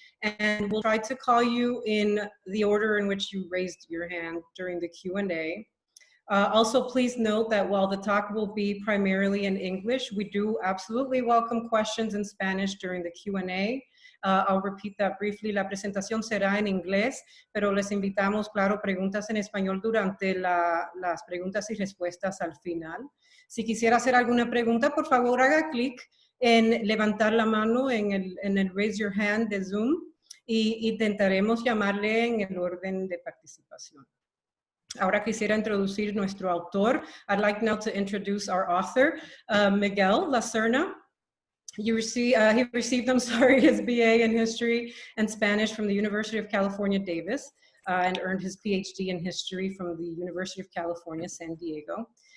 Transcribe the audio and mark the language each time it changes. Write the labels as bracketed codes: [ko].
[en] And we'll try to call you in the order in which you raised your hand during the Q&A. Also, please note that while the talk will be primarily in English, we do absolutely welcome questions in Spanish during the Q&A. I'll repeat that briefly. [es] La presentación será en inglés, pero les invitamos, claro, preguntas en español durante las preguntas y respuestas al final. Si quisiera hacer alguna pregunta, por favor, haga clic en levantar la mano en el Raise Your Hand de Zoom y intentaremos llamarle en el orden de participación. Ahora quisiera introducir nuestro autor. [en] I'd like now to introduce our author, Miguel La Serna. He received his BA in History and Spanish from the University of California, Davis, and earned his PhD in History from the University of California, San Diego.